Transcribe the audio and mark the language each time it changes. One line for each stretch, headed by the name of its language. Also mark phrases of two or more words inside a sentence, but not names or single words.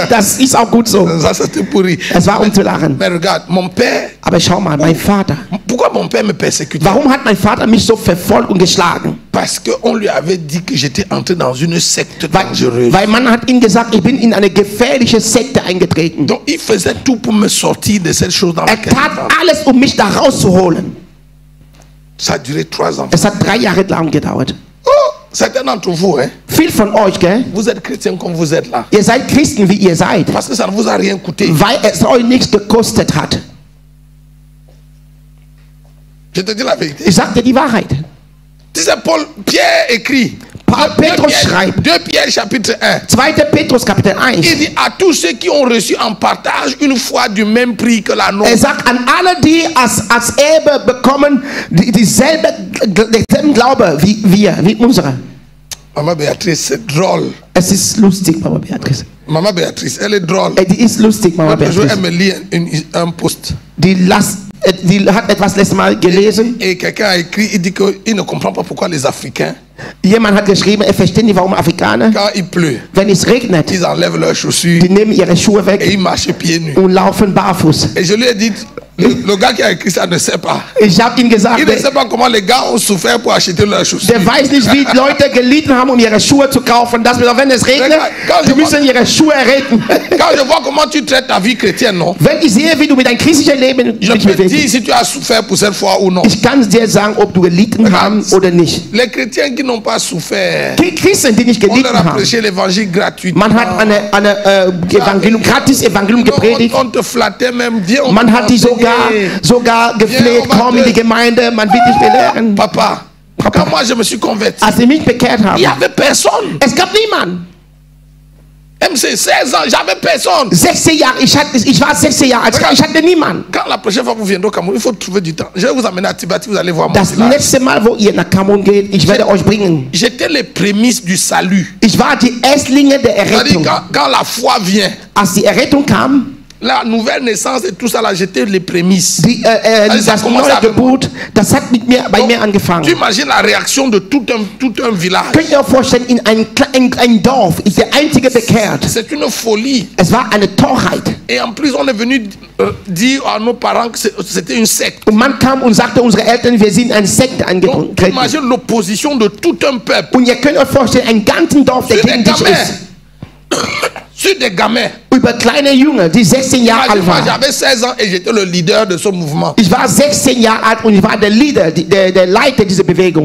German: Das ist auch gut so.
French: Ça, c'était pourri.
German: Es war um zu lachen.
French: Mais regarde, mon père.
German: Aber schau mal, mein Vater.
French: Pourquoi mon père me persécutait?
German: Warum hat mein Vater mich so verfolgt und geschlagen?
French: Parce qu'on lui avait dit que j'étais entré dans une secte dangereuse.
German: Weil man hat ihm gesagt, ich bin in eine gefährliche Sekte eingetreten.
French: Donc il faisait tout pour me sortir de cette chose dans laquelle.
German: Er tat alles, um mich da rauszuholen.
French: Ça a duré 3 ans.
German: Es hat 3 Jahre lang gedauert.
French: Oh, certains d'entre vous, hein?
German: Viel von euch, gell?
French: Vous êtes chrétiens comme vous êtes là.
German: Ihr seid Christen, wie ihr seid.
French: Parce que ça ne vous a rien coûté.
German: Weil es euch nichts gekostet hat.
French: Je te dis la vérité.
German: Ich sag dir die Wahrheit.
French: Pierre écrit.
German: Petrus schreibt.
French: 2 Pierre chapitre 1.
German: 2. Petrus Kapitel 1.
French: Il dit à tous ceux qui ont reçu en partage une foi du même prix que la nôtre.
German: Er sagt an alle, die als Erbe bekommen, denselben Glaube wie wir, wie unsere.
French: Maman Béatrice, c'est drôle.
German: Es ist lustig, Mama Beatrice.
French: Maman Béatrice, elle est drôle.
German: Die ist lustig, Mama Beatrice.
French: Elle me lit un post.
German: Die hat etwas letztes Mal gelesen.
French: Et quelqu'un a écrit, il dit qu'il ne comprend pas pourquoi les Africains.
German: Jemand hat geschrieben, versteht nicht, warum Afrikaner,
French: quand il pleut,
German: wenn es regnet,
French: ils enlèvent leurs chaussures,
German: die nehmen ihre Schuhe weg
French: et ils marchent pieds nus
German: und laufen barfuß.
French: Et je lui ai dit, le gars qui a écrit ça ne sait pas.
German: Ich habe ihm gesagt,
French: il ne sait pas comment les gars ont souffert pour acheter leurs chaussures.
German: Der weiß nicht, wie Leute gelitten haben, ihre Schuhe zu kaufen. Das bedeutet, wenn es regnet, die müssen ihre Schuhe retten.
French: Quand je vois comment tu traites ta vie chrétienne, non?
German: Wenn ich sehe, wie du mit deinem christlichen Leben
French: je peux te dire si tu as souffert pour cette foi ou non.
German: Ich kann dir sagen, ob du gelitten hast oder nicht.
French: Les chrétiens qui n'ont pas souffert,
German: die Christen, die nicht gelitten haben,
French: prêché l'évangile gratuitement.
German: Man hat eine gratis Evangelium gepredigt.
French: On te flattait même, viens,
German: man hat die sogar gefleht, komm in die Gemeinde, man will dich belehren.
French: Papa, quand moi je me suis converti,
German: als ich mich bekehrt habe,
French: il y avait personne.
German: Es gab niemanden.
French: MC, 16 ans, j'avais personne.
German: 16 Jahre, ich war 16 Jahre alt, ich hatte niemanden.
French: Quand la prochaine fois vous viendrez au Cameroun, il faut trouver du temps. Je vais vous amener à Tibati, vous allez voir mon
German: Das nächste Mal, wo ihr nach Kamerun geht, ich werde euch bringen.
French: J'étais les prémices du salut.
German: Ich war die Erstlinge der Errettung.
French: Quand la foi vient,
German: als die Errettung kam,
French: la nouvelle naissance et tout ça là, j'étais les prémices.
German: Das neue Geburt, das hat bei mir angefangen.
French: Tu imagines la réaction de tout un village.
German: Könnt ihr euch vorstellen, in ein Dorf ist der einzige bekehrt.
French: C'est une folie.
German: Es war eine Torheit.
French: Et en plus, on est venu dire à nos parents que c'était une secte.
German: Und man kam und sagte unseren Eltern, wir sind eine Sekte angetreten.
French: Imagine l'opposition de tout un peuple.
German: Und ihr könnt euch vorstellen, ein ganzen Dorf, der gegen dich ist.
French: Sur des gamins.
German: Über kleine Jünger, die 16 Jahre alt waren.
French: J'avais 16 ans et j'étais le leader de ce mouvement.
German: Ich war 16 Jahre alt und ich war der Leader, der Leiter dieser Bewegung.